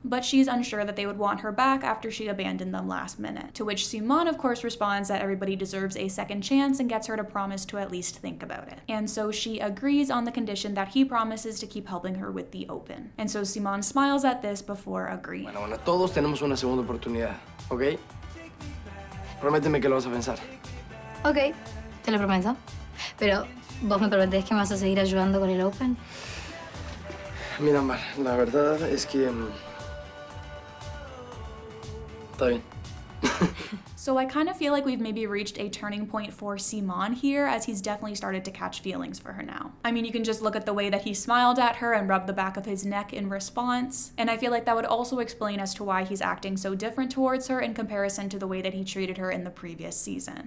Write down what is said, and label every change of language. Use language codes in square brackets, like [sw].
[en] But she's unsure that they would want her back after she abandoned them last minute. To which Simón, of course, responds that everybody deserves a second chance and gets her to promise to at least think about it. And so she agrees on the condition that he promises to keep helping her with the open. And so Simón smiles at this before agreeing. [es] Bueno, todos tenemos una segunda oportunidad, ¿ok? Prométeme que lo vas a pensar. Ok, te lo prometo. Pero, ¿vos me prometés que me vas a seguir ayudando con el open? Mira, Ámbar, la verdad es que... Está bien. [en] So I kind of feel like we've maybe reached a turning point for Simón here, as he's definitely started to catch feelings for her now. I mean, you can just look at the way that he smiled at her and rubbed the back of his neck in response, and I feel like that would also explain as to why he's acting so different towards her in comparison to the way that he treated her in the previous season.